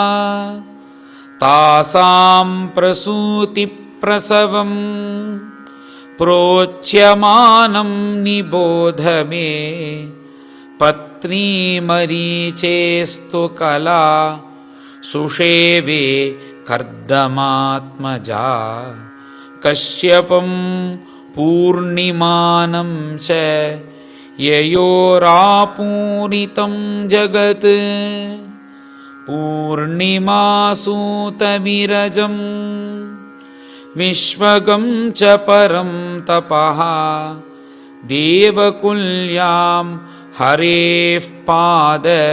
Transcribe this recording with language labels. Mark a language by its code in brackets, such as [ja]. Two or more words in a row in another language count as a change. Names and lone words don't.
[sa] तासां प्रसूति प्रसवं प्रोच्यमानं निबोध मे. पत्नीमरीचेस्तु कला सुषेवे कर्दमात्मजा. कश्यपं पूर्णिमानं च ययोरापूरितं जगत् पूर्णिमासूतविरजं विश्वगं च परं तपः देवकुल्यां हरेः पाद